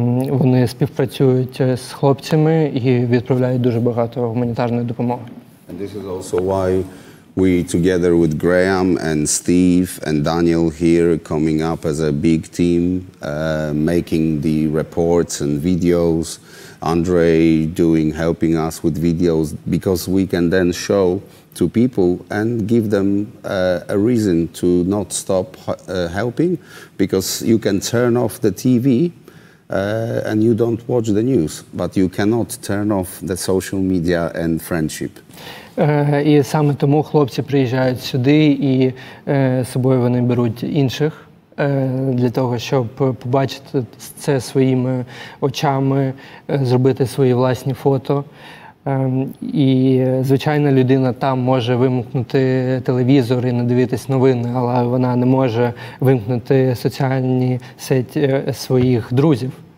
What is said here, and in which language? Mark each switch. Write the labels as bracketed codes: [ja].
[uk] Вони співпрацюють з хлопцями і відправляють дуже багато гуманітарної допомоги. [en] And this is also why we, together with Graham and Steve and Daniel here, coming up as a big team, making the reports and videos. Andre helping us with videos, because we can then show to people and give them a reason to not stop helping, because you can turn off the TV and you don't watch the news, but you cannot turn off the social media and friendship. [uk] І саме тому хлопці приїжджають сюди, і з собою вони беруть інших, для того, щоб побачити це своїми очами, зробити свої власні фото. І звичайна людина там може вимкнути телевізор і не дивитись новини, але вона не може вимкнути соціальні сеті своїх друзів.